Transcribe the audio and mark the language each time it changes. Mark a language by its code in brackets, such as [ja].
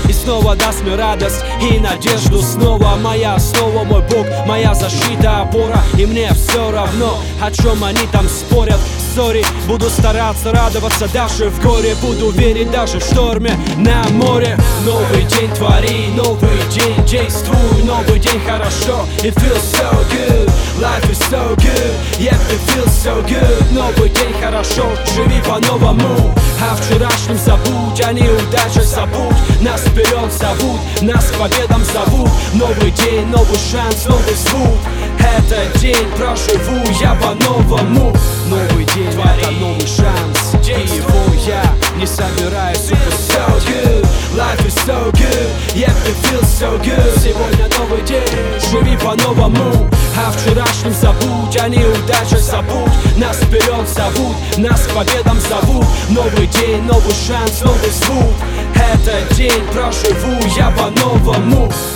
[ru] И снова даст мне радость и надежду. Снова моя основа, мой Бог, моя защита, опора. И мне все равно, о чем они там спорят. Сори, буду стараться радоваться даже в горе. Буду верить даже в шторме на море. Новый день твори, новый день действуй. Новый день хорошо, [en] it feels so good. Life is so good, yeah, it feels so good. [ru] Новый день хорошо, живи по-новому. А вчерашним забудь, а неудача забудь. Нас вперед зовут, нас к победам зовут. Новый день, новый шанс, новый звук. Этот день проживу я по-новому. Новый день, это новый шанс, и его я не собираюсь упускать. [en] So good, life is so good, yeah, it feels so good. [ru] Сегодня новый день, живи по-новому. А вчерашним забудь, а неудача забудь. Нас вперед зовут, нас к победам зовут. Новый день, новый шанс, новый звук. Этот день проживу я по-новому.